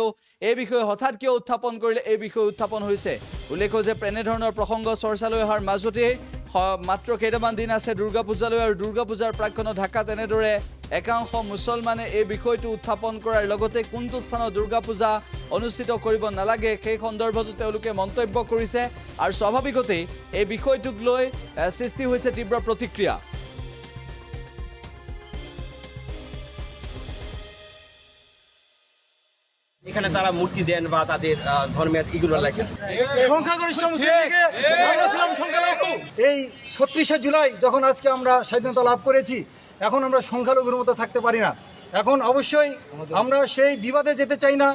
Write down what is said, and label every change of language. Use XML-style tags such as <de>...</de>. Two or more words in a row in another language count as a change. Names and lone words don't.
<as>এই বিষয় হঠাৎ কিয় উত্থাপন কৰিলে এই বিষয় উত্থাপন হৈছে উল্লেখ যে এনেধৰণৰ প্ৰসংগ চৰ্চালৈ অহাৰ মাজতেই মাত্ৰ কেইটামান দিন আছে দুৰ্গা পূজালৈ আৰু দুৰ্গা পূজাৰ প্ৰাক্ক্ষণত ঢাকাত এনেদৰে একাংশ মুছলমানে এই বিষয়টো উত্থাপন কৰাৰ লগতে কোনটো স্থানত দুৰ্গা পূজা অনুষ্ঠিত কৰিব নালাগে সেই সন্দৰ্ভতো তেওঁলোকে মন্তব্য কৰিছে আৰু স্বাভাৱিকতেই এই বিষয়টোক লৈ সৃষ্টি হৈছে তীব্ৰ প্ৰতিক্ৰিয়া</as> <bn>এখানে তারা মূর্তি দেন বা তাদের ধর্মের এগুলো লেখেন সংখ্যাগরিষ্ঠ মুসলিমকে আমরা ছিলাম সংখ্যালঘু এই ৩৬শে জুলাই যখন আজকে আমরা স্বাধীনতা লাভ করেছি এখন আমরা সংখ্যালঘুর মতো থাকতে পারি না এখন অবশ্যই আমরা সেই বিবাদে যেতে চাই না</bn>